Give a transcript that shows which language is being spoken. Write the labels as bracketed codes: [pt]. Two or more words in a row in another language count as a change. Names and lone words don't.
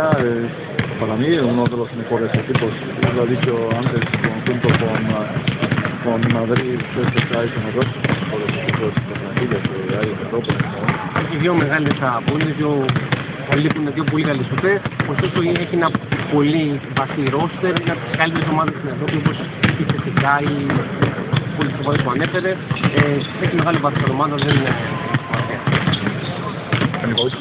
[es] Para mí, uno de los mejores equipos, lo he dicho antes, junto con Madrid, CSKA y con los mejores equipos de plantilla que hay en Europa. [el] Έχει δύο μεγάλες απώλειες, λείπουν δύο πολύ καλές σουτές, ωστόσο έχει ένα πολύ βαθύ ρόστερ, είναι από τις καλύτερες ομάδες στην Ευρώπη, όπως η CSKA ή πολλές ομάδες που ανέφερε. Έχει μεγάλη βαθύ ομάδα, δεν είναι